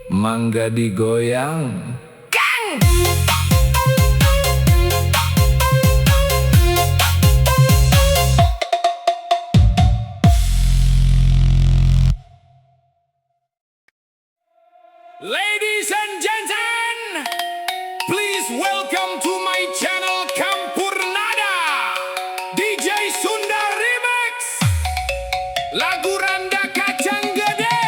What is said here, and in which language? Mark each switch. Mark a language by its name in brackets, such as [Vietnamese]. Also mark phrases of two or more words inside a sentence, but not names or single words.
[Sundanese] mangga digoyang. [English] Ladies and gentlemen, please welcome to my channel Campurnada DJ Sunda Remix lagu Randa Kacang Gede.